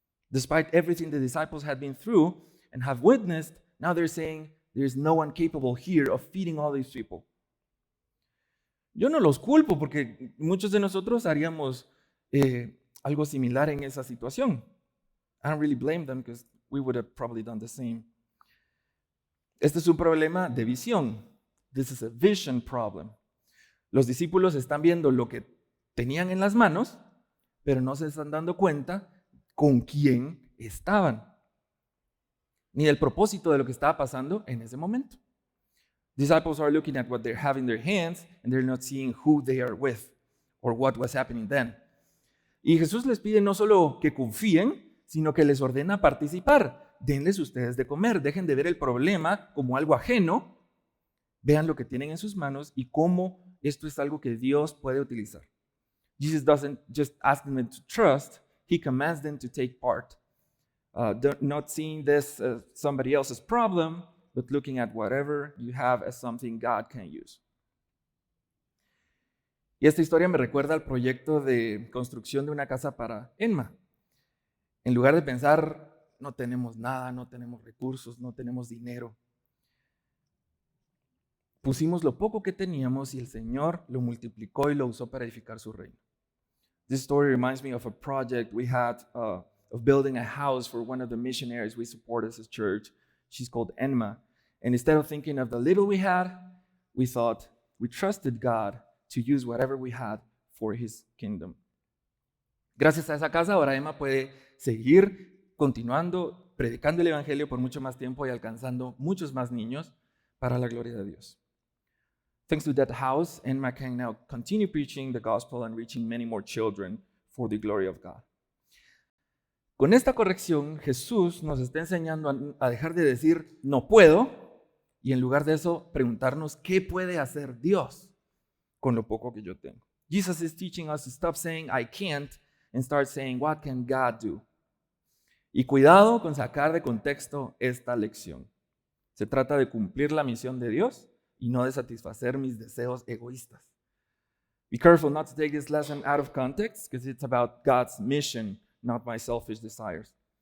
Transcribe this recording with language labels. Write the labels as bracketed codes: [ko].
[en] Despite everything the disciples had been through and have witnessed, now they're saying there's no one capable here of feeding all these people. [es] Yo no los culpo porque muchos de nosotros haríamos algo similar en esa situación. [en] I don't really blame them because we would have probably done the same. [es] Este es un problema de visión. [en] This is a vision problem. [es] Los discípulos están viendo lo que tenían en las manos, pero no se están dando cuenta con quién estaban, ni del propósito de lo que estaba pasando en ese momento. [en] Disciples are looking at what they have in their hands and they're not seeing who they are with or what was happening then. [es] Y Jesús les pide no solo que confíen, sino que les ordena participar. Denles ustedes de comer, dejen de ver el problema como algo ajeno, vean lo que tienen en sus manos y cómo esto es algo que Dios puede utilizar. [en] Jesus doesn't just ask them to trust, he commands them to take part. Not seeing this as somebody else's problem, but looking at whatever you have as something God can use. [es] Y esta historia me recuerda al proyecto de construcción de una casa para Enma. En lugar de pensar, no tenemos nada, no tenemos recursos, no tenemos dinero, pusimos lo poco que teníamos y el Señor lo multiplicó y lo usó para edificar su reino. [en] This story reminds me of a project we had of building a house for one of the missionaries we support as a church. She's called Enma. And instead of thinking of the little we had, we thought we trusted God to use whatever we had for His kingdom. [es] Gracias a esa casa, ahora Emma puede seguir continuando, predicando el Evangelio por mucho más tiempo y alcanzando muchos más niños para la gloria de Dios. [en] Thanks to that house, Emma can now continue preaching the gospel and reaching many more children for the glory of God. [es] Con esta corrección, Jesús nos está enseñando a dejar de decir no puedo y en lugar de eso preguntarnos qué puede hacer Dios con lo poco que yo tengo. [en] Jesus is teaching us to stop saying I can't and start saying what can God do. [es] Y cuidado con sacar de contexto esta lección. Se trata de cumplir la misión de Dios y no de satisfacer mis deseos egoístas. [en] Be careful not to take this lesson out of context because it's about God's mission, not my selfish desires.